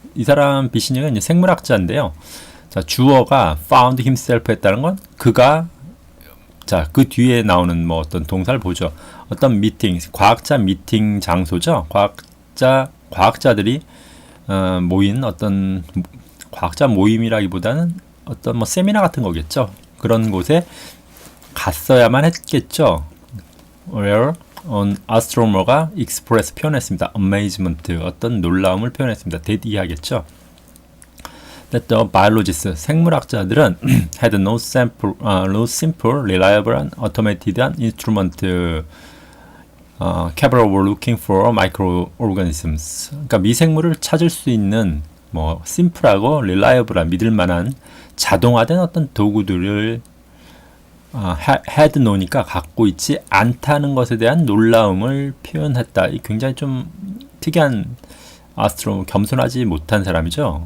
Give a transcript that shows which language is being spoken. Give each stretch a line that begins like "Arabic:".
Korean: 이 사람 비시니가 이제 생물학자인데요. 자, 주어가
English: found himself
Korean: 했다는 건 그가 자, 그 뒤에 나오는 뭐 어떤 동사를 보죠. 어떤 미팅, 과학자 미팅 장소죠. 과학자들이 모인 어떤 과학자 모임이라기보다는 어떤 뭐 세미나 같은 거겠죠. 그런 곳에 갔어야만 했겠죠.
English: Where an astronomer가 express
Korean: 표현했습니다. amazement, 어떤 놀라움을 표현했습니다. that 이해하겠죠.
English: That the biologists,
Korean: 생물학자들은
English: had no simple, reliable, and automated instrument capable of looking for microorganisms.
Korean: 그러니까 미생물을 찾을 수 있는 뭐 심플하고 reliable한 믿을만한 자동화된 어떤 도구들을
English: had no
Korean: 니까 갖고 있지 않다는 것에 대한 놀라움을 표현했다. 굉장히 좀 특이한 겸손하지 못한 사람이죠.